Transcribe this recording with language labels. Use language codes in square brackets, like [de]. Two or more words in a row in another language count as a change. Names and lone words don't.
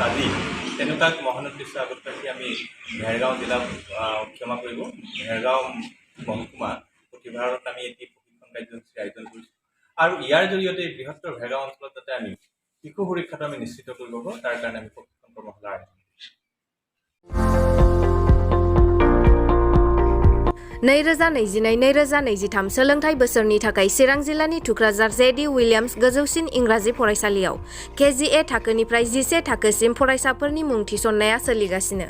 [as] আজি তেনেকুৱা মহান উদ্দেশ্য আগত ৰাখি আমি ভেৰগাঁও জিলা ভেৰগাঁও মহকুমা প্ৰতিভাৰত আমি এটি প্ৰশিক্ষণ কাৰ্যসূচী আয়োজন কৰিছোঁ আৰু ইয়াৰ জৰিয়তে বৃহত্তৰ ভেৰগাঁও অঞ্চলত যাতে আমি শিশু সুৰক্ষাটো আমি নিশ্চিত কৰিব পাৰোঁ তাৰ কাৰণে আমি প্ৰশিক্ষণ কৰ্মশালা আয়োজন কৰিছোঁ। [brx] नैरोजा 2022 सोलोंथाइ बोसोरनि थाखाय चिरां जिल्लानि थुक्राझार जे.डि. उइलियाम्स गोजौसिन इंराजि फरायसालियाव KGA थाखोनिफ्राय 11 थाखोसिम फरायसाफोरनि मुं थिसननाया सोलिगासिनो।